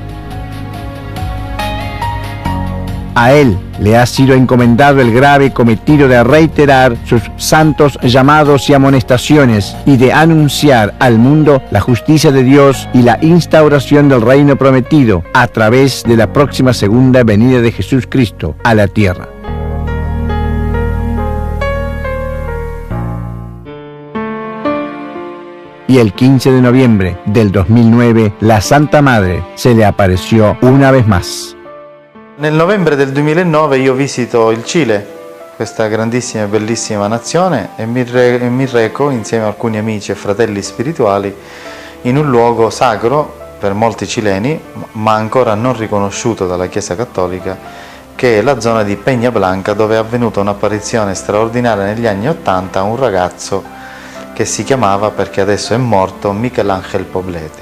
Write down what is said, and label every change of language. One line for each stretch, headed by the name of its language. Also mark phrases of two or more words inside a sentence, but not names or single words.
Spanish: A él le ha sido encomendado el grave cometido de reiterar sus santos llamados y amonestaciones y de anunciar al mundo la justicia de Dios y la instauración del reino prometido a través de la próxima segunda venida de Jesús Cristo a la tierra. Y el 15 de noviembre del 2009, la Santa Madre se le apareció una vez más.
Italian: Nel novembre del 2009 io visito il Cile, questa grandissima e bellissima nazione, e mi reco insieme a alcuni amici e fratelli spirituali in un luogo sacro per molti cileni, ma ancora non riconosciuto dalla Chiesa Cattolica, che è la zona di Peña Blanca, dove è avvenuta un'apparizione straordinaria negli anni '80 a un ragazzo che si chiamava, perché adesso è morto, Michelangelo Poblete.